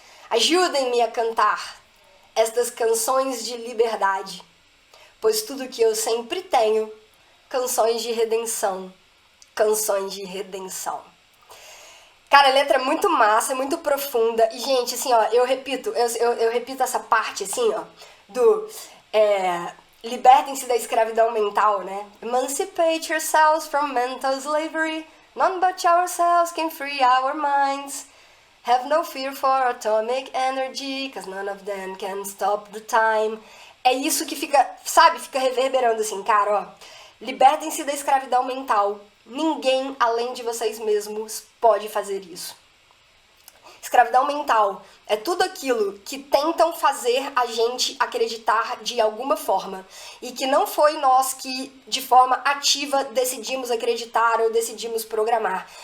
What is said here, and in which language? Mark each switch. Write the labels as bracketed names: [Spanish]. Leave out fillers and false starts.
[Portuguese] Ajudem-me a cantar estas canções de liberdade, pois tudo que eu sempre tenho, canções de redenção, canções de redenção. Cara, a letra é muito massa, é muito profunda. E, gente, assim, ó, eu repito essa parte, assim, ó, do libertem-se da escravidão mental, né? [English] Emancipate yourselves from mental slavery. None but ourselves can free our minds. Have no fear for atomic energy, cause none of them can stop the time. [Portuguese] É isso que fica, sabe, fica reverberando assim, cara, ó. Libertem-se da escravidão mental. Ninguém além de vocês mesmos pode fazer isso. Escravidão mental é tudo aquilo que tentam fazer a gente acreditar de alguma forma e que não foi nós que, de forma ativa, decidimos acreditar ou decidimos programar.